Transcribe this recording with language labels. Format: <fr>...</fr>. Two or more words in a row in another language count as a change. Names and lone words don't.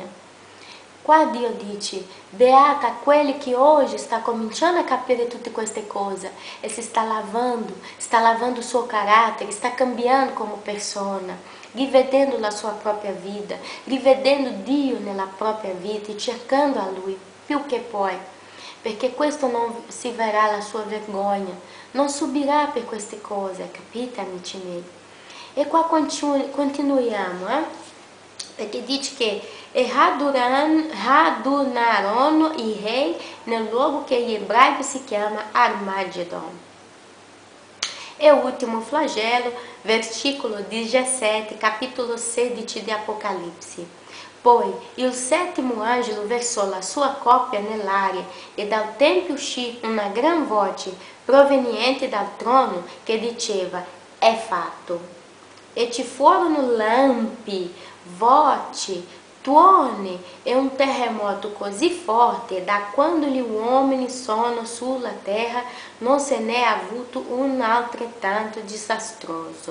<it>Qua Dio dice, beata quelli che oggi sta cominciando a capire tutte queste cose e si sta lavando il suo carattere, sta cambiando come persona, rivedendo la sua propria vita, rivedendo Dio nella propria vita e cercando a Lui più che poi, perché questo non si verrà la sua vergogna, non subirà per queste cose, capite amici miei? E qua continuiamo, perché dice che radunarono i rei nel luogo che in ebraico si chiama Armagedon.</it> <pt>E o último flagelo, versículo 17, capítulo 16 di Apocalipse.</pt> <it>Poi il settimo angelo versò la sua coppa nell'aria, e dal tempio uscì una gran voce proveniente dal trono che diceva, è fatto. E ci furono lampi, voci, tuoni e un terremoto così forte da quando gli uomini sono sulla terra non se ne è avuto un altrettanto disastroso.</it>